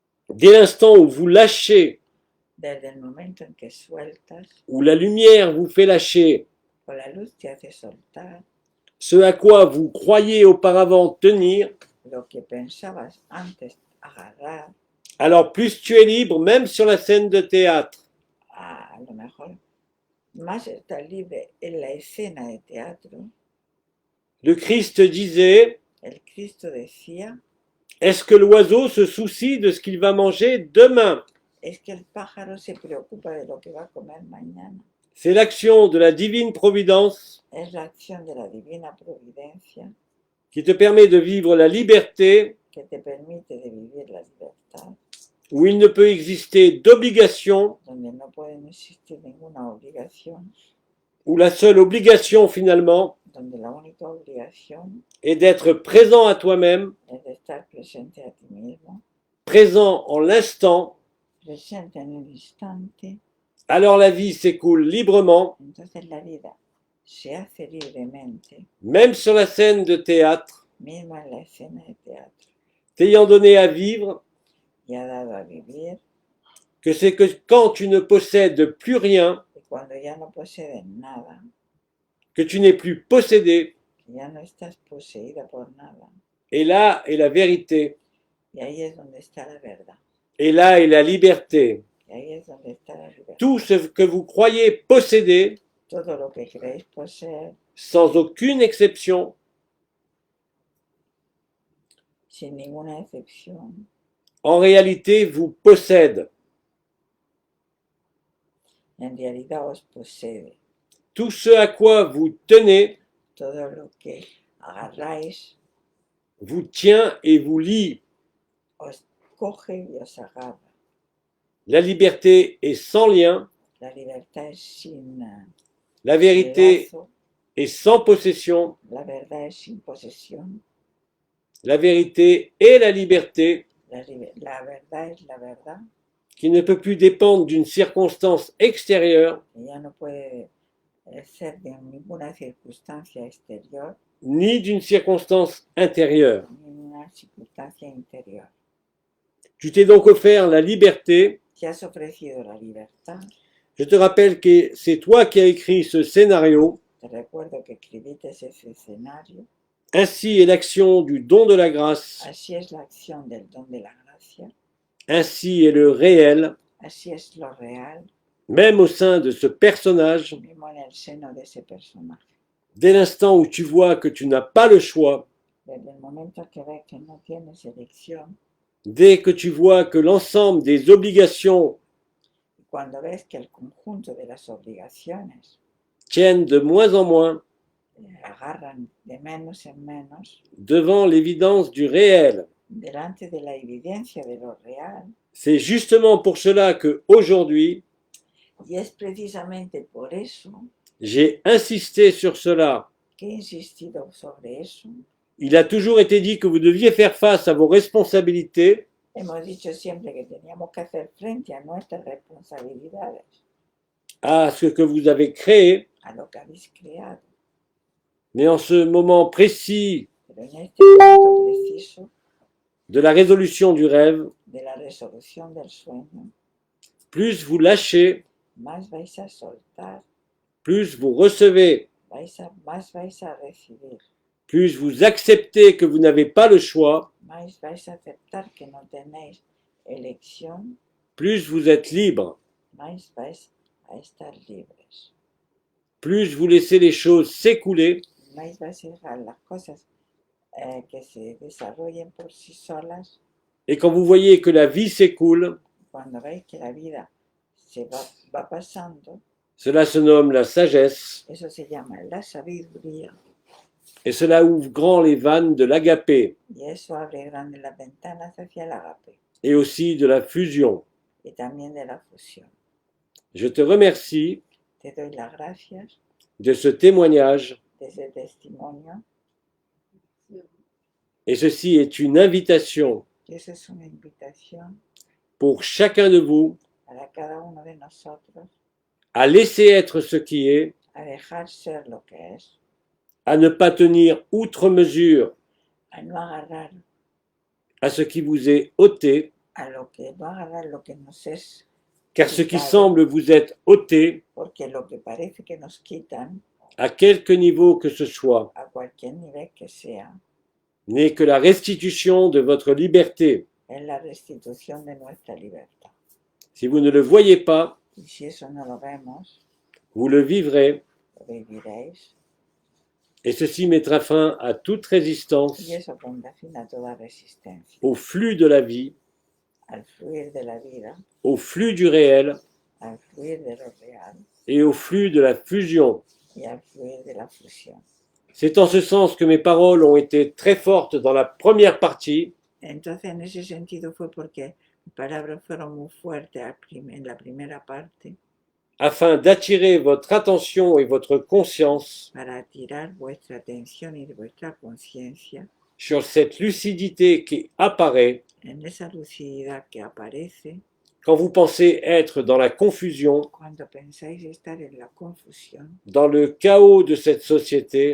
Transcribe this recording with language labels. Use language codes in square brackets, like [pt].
[fr] Dès l'instant où vous lâchez, [es] Desde el momento en que sueltas, [fr] où la lumière vous fait lâcher [es] o la luz te hace soltar [fr] ce à quoi vous croyiez auparavant tenir, [es] lo que pensabas antes agarrar, [fr] alors plus tu es libre, même sur la scène de théâtre. [es] a lo mejor más estás libre en la escena de teatro. [fr] Le Christ disait, [es] El Cristo decía, [fr] est-ce que l'oiseau se soucie de ce qu'il va manger demain? [es] es que el pájaro se preocupa de lo que va a comer mañana. [fr] C'est l'action de la divine providence [es] Es la acción de la divina providencia [fr] qui te permet de vivre la liberté [es] que te permite de vivir la libertad, [fr] où il ne peut exister d'obligation, [es] donde no puede existir ninguna obligación, [fr] où la seule obligation finalement [es] donde la única obligación [fr] est d'être présent à toi-même, [es] es de estar presente a ti mismo, [fr] présent en l'instant. [es] presente en el instante. [fr] Alors la vie s'écoule librement, [es] Entonces la vida se hace libremente, [fr] même sur la scène de théâtre, [es] mismo en la escena de teatro, [fr] t'ayant donné à vivre [es] y ha dado a vivir, [fr] que c'est que quand tu ne possèdes plus rien, [es] y cuando ya no posees nada, [fr] que tu n'es plus possédé, [es] que ya no estás poseída por nada, [fr] et là est la vérité, [es] y ahí es donde está la verdad, [fr] et là est la liberté. [es] y ahí es donde está la libertad. [fr] Tout ce que vous croyez posséder, [es] Todo lo que creéis poseer, [fr] sans aucune exception, [es] sin ninguna excepción, [fr] en réalité vous possède. [es] en realidad os posee. [fr] Tout ce à quoi vous tenez [es] Todo lo que agarráis [fr] vous tient et vous lie. [es] os coge y os agarra. [fr] La liberté est sans lien, [es] La libertad es sin [fr] la vérité [es] lazo, [fr] est sans possession, [es] la verdad es sin posesión, [fr] la vérité est la liberté [es] la verdad es la verdad, [fr] qui ne peut plus dépendre d'une circonstance extérieure [es] que ya no puede ser de ninguna circunstancia exterior [fr] ni d'une circonstance intérieure. [es] ni una circunstancia interior. [fr] Tu t'es donc offert la liberté. [es] Te has ofrecido la libertad. [fr] Je te rappelle que c'est toi qui as écrit ce scénario. [es] Te recuerdo que escribiste ese escenario. [fr] Ainsi est l'action du don de la grâce. [es] Así es la acción del don de la gracia. [fr] Ainsi est le réel, [es] Así es lo real, [fr] même au sein de ce personnage. [es] mismo en el seno de ese personaje. [fr] Dès l'instant où tu vois que tu n'as pas le choix, [es] Desde el momento que ves que no tienes elección, [fr] Dès que tu vois que l'ensemble des obligations [es] Cuando ves que el conjunto de las obligaciones [fr] tiennent de moins en moins [es] agarran de menos en menos [fr] devant l'évidence du réel, [es] delante de la evidencia de lo real, [fr] c'est justement pour cela que aujourd'hui, [es] y es precisamente por eso [fr] j'ai insisté sur cela. [es] que he insistido sobre eso. [fr] Il a toujours été dit que vous deviez faire face à vos responsabilités, [es] Hemos dicho siempre que teníamos que hacer frente a nuestras responsabilidades, [fr] à ce que vous avez créé, [es] a lo que habéis creado. [fr] mais en ce moment précis [es] Pero en este momento preciso [fr] de la résolution du rêve, [es] de la resolución del sueño, [fr] plus vous lâchez, [es] más vais a soltar, [fr] plus vous recevez, [es] más vais a recibir, [fr] plus vous acceptez que vous n'avez pas le choix, [es] más vais a aceptar que no tenéis elección, [fr] plus vous êtes libre, [es] más vais a estar libres, [fr] plus vous laissez les choses s'écouler, [es] más vais a dejar las cosas que se desarrollen por sí solas. [fr] et quand vous voyez que la vie s'écoule, [es] Cuando veis que la vida va pasando, [fr] cela se nomme la sagesse, [es] eso se llama la sabiduría, [fr] et cela ouvre grand les vannes de l'agapé, [es] y eso abre grandes las ventanas hacia el agape [fr] et aussi de la fusion. [es] y también de la fusión. [fr] Je te remercie [es] Te doy las gracias [fr] de ce témoignage, [es] de ese testimonio, [fr] et ceci est une invitation [es] y eso es una invitación [fr] pour chacun de vous [es] para cada uno de nosotros [fr] à laisser être ce qui est, [es] a dejar ser lo que es, [fr] à ne pas tenir outre mesure [es] a no agarrar [fr] à ce qui vous est ôté, [es] no agarrar lo que nos es, [fr] car ce qui semble vous être ôté, [es] porque lo que parece que nos quitan, [fr] à quelque niveau que ce soit, [es] a cualquier nivel que sea, [fr] n'est que la restitution de votre liberté. [es] es la restitución de nuestra libertad. [fr] Si vous ne le voyez pas, [es] Y si eso no lo vemos, [fr] vous le vivrez, [es] lo viviréis, [fr] et ceci mettra fin à toute résistance [es] y eso pondrá fin a toda resistencia, [fr] au flux de la vie, [es] al fluir de la vida, [fr] au flux du réel [es] al fluir de lo real [fr] et au flux de la fusion. [es] y al fluir de la fusión. [fr] C'est en ce sens que mes paroles ont été très fortes dans la première partie, [es] Entonces, en ese sentido fue porque mis palabras fueron muy fuertes en la primera parte [fr] afin d'attirer votre attention et votre conscience [es] para attirar vuestra atención y vuestra conciencia [fr] sur cette lucidité qui apparaît [es] en esa lucididad que aparece [fr] quand vous pensez être dans la confusion, [es] cuando pensáis estar en la confusión, [fr] dans le chaos de cette société